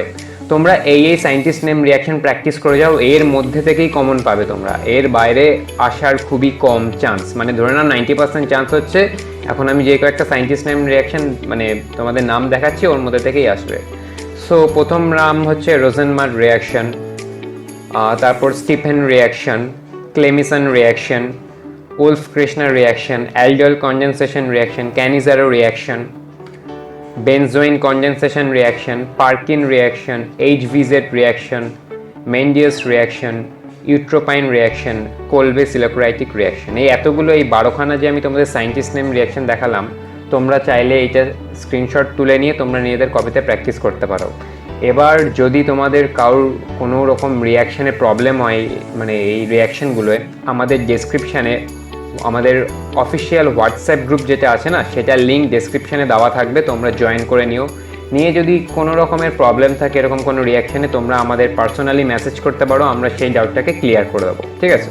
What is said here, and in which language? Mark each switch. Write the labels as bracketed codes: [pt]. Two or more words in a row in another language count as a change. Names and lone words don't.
[bn] তোমরা এই [en] scientist name reaction [bn] প্র্যাকটিস করে যাও, এর মধ্যে থেকেই কমন পাবে তোমরা, এর বাইরে আসার খুবই কম চান্স, মানে ধরে নাও 90% চান্স হচ্ছে এখন আমি যে কয়েকটা [en] scientist name reaction [bn] মানে তোমাদের নাম দেখাচ্ছি ওর মধ্যে থেকেই আসবে। সো প্রথম নাম হচ্ছে রোজেনমান্ড রিয়াকশন, তারপর স্টিফেন রিয়াকশন, ক্লেমিসন রিয়াকশন, [en] Wolff-Kishner reaction, Aldol condensation reaction, Cannizaro reaction, Benzoin condensation reaction, Perkin reaction, HVZ reaction, Mendius reaction, Urotropine reaction, Kolbe silicratic reaction। [bn] এই এতগুলো, এই 12খানা যে আমি তোমাদের [en] scientist name reaction [bn] দেখালাম, তোমরা চাইলে এইটা স্ক্রিনশট তুলে নিয়ে তোমরা নিজেদের কপিতে প্র্যাকটিস করতে পারো। এবার যদি তোমাদের কারোর কোনো রকম রিয়াকশানে প্রবলেম হয়, মানে এই রিয়াকশানগুলোয়, আমাদের ডেসক্রিপশানে আমাদের [en] official WhatsApp group [bn] যেটা আছে না, সেটার লিঙ্ক ডেসক্রিপশানে দেওয়া থাকবে, তোমরা জয়েন করে নিয়ে যদি কোনো রকমের প্রবলেম থাকে এরকম কোনো রিয়াকশানে, তোমরা আমাদের [en] personally message [bn] করতে পারো, আমরা সেই [en] doubt clear [bn] করে দেবো, ঠিক আছে?